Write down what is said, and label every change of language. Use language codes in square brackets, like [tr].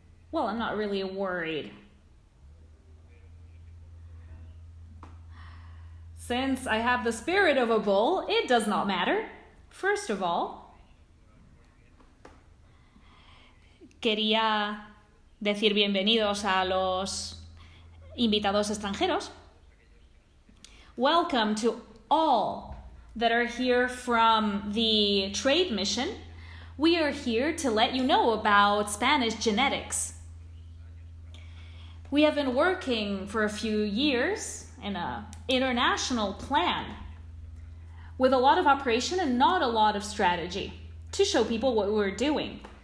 [en] Well, I'm not really worried. Since I have the spirit of a bull, it does not matter. First of all, [es] quería decir bienvenidos a los invitados extranjeros. [en] Welcome to all that are here from the trade mission. We are here to let you know about Spanish genetics. We have been working for a few years in an international plan with a lot of operation and not a lot of strategy to show people what we're doing.